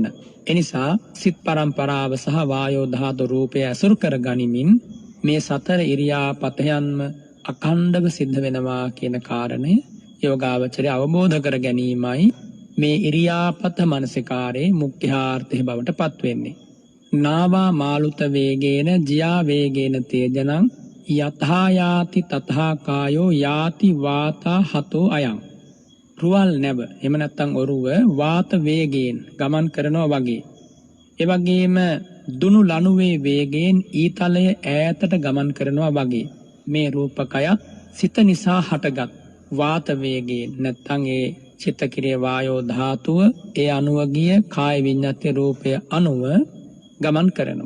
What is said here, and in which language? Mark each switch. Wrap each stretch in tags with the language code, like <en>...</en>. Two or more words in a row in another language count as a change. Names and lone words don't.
<si>එනිසා සිත් පරම්පරාව සහ වායෝ ධාතු රූපය අසුරු කර ගනිමින් මේ සතර ඉරියාපතයන්ම අඛණ්ඩව සිද්ධ වෙනවා කියන කාරණය යෝගාවචරය අවබෝධ කර ගැනීමයි මේ ඉරියාපත මානසිකාරයේ මුඛ්‍යාර්ථය බවට පත් වෙන්නේ.</si> <pi>නාවා මාළුත වේගේන ජියා වේගේන තේජනං යථායාති තථා කායෝ යාති වාතා හතෝ අයං.</pi> <si>රුවල් නැව, එහෙම නැත්නම් ඔරුව වාත වේගයෙන් ගමන් කරනවා වගේ. ඒ වගේම දුනු ලණුවේ වේගයෙන් ඊතලය ඈතට ගමන් කරනවා වගේ. මේ රූපකයත් සිත නිසා හටගත් වාත වේගයෙන් නැත්නම් ඒ චිත්තක්‍රිය වායෝ ධාතුව ඒ අනුව ගිය කාය විඤ්ඤාති රූපය අනුව ගමන් කරනවා.</si>